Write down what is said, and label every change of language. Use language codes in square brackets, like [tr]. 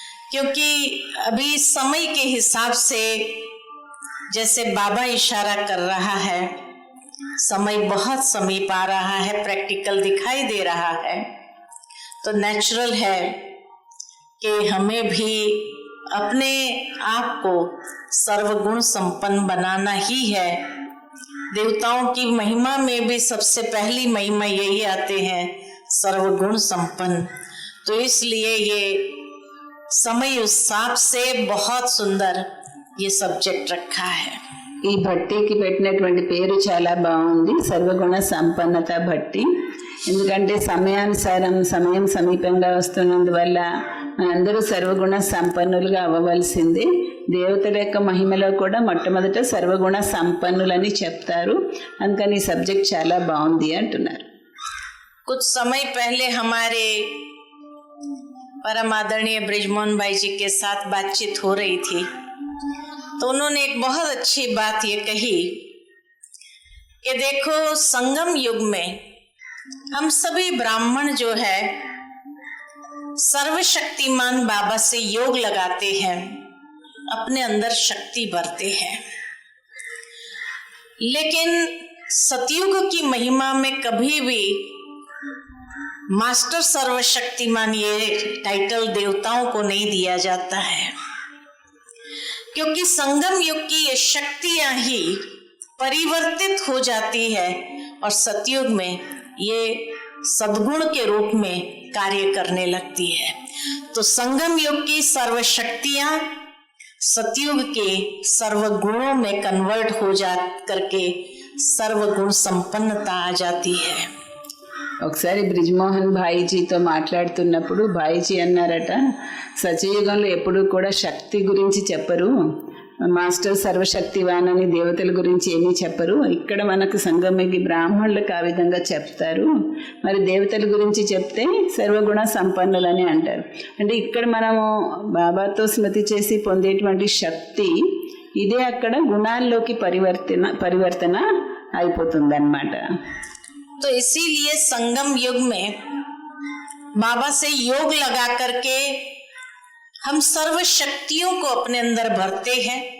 [hi] क्योंकि अभी समय के हिसाब से जैसे बाबा इशारा कर रहा है, समय बहुत समीप आ रहा है, प्रैक्टिकल दिखाई दे रहा है, तो नेचुरल है कि हमें भी अपने आप को सर्वगुण संपन्न बनाना ही है। देवताओं की महिमा में भी सबसे पहली महिमा यही आते हैं, सर्वगुण संपन्न। तो इसलिए ये समय उस हिसाब से बहुत सुंदर ये सब्जेक्ट रखा है। [te] ఈ భట్టీకి పెట్టినటువంటి పేరు చాలా బాగుంది, సర్వగుణ సంపన్నత భట్టి. ఎందుకంటే సమయానుసారం సమయం సమీపంగా వస్తున్నందువల్ల మనందరూ సర్వగుణ సంపన్నులుగా అవ్వవలసిందే. దేవతల యొక్క మహిమలో కూడా మొట్టమొదట సర్వగుణ సంపన్నులని చెప్తారు. అందుకని ఈ సబ్జెక్ట్ చాలా బాగుంది అంటున్నారు. [hi] कुछ समय पहले हमारे परम आदरणीय ब्रिजमोहन भाई जी के साथ बातचीत हो रही थी, तो उन्होंने एक बहुत अच्छी बात ये कही कि देखो संगम युग में हम सभी ब्राह्मण जो है सर्वशक्तिमान बाबा से योग लगाते हैं, अपने अंदर शक्ति भरते हैं। लेकिन सतयुग की महिमा में कभी भी मास्टर सर्वशक्तिमान ये टाइटल देवताओं को नहीं दिया जाता है, क्योंकि संगम युग की ये शक्तियां ही परिवर्तित हो जाती है और सतयुग में ये सद्गुण के रूप में कार्य करने लगती है। तो संगम युग की सर्वशक्तियां सतयुग के सर्वगुणों में कन्वर्ट हो जा करके सर्वगुण संपन्नता आ जाती है। [te] ఒకసారి బ్రిజ్మోహన్ భాయిజీతో మాట్లాడుతున్నప్పుడు భాయిజీ అన్నారట, సత్యయుగంలో ఎప్పుడూ కూడా శక్తి గురించి చెప్పరు, మాస్టర్ సర్వశక్తివాన్ అని దేవతల గురించి ఏమీ చెప్పరు. ఇక్కడ మనకు సంగమకి బ్రాహ్మణులకు ఆ విధంగా చెప్తారు, మరి దేవతల గురించి చెప్తే సర్వగుణ సంపన్నులని అంటారు. అంటే ఇక్కడ మనము బాబాతో స్మృతి చేసి పొందేటువంటి శక్తి ఇదే అక్కడ గుణాల్లోకి పరివర్తన అయిపోతుందన్నమాట. [hi] तो इसीलिए संगम युग में बाबा से योग लगा करके हम सर्व शक्तियों को अपने अंदर भरते हैं।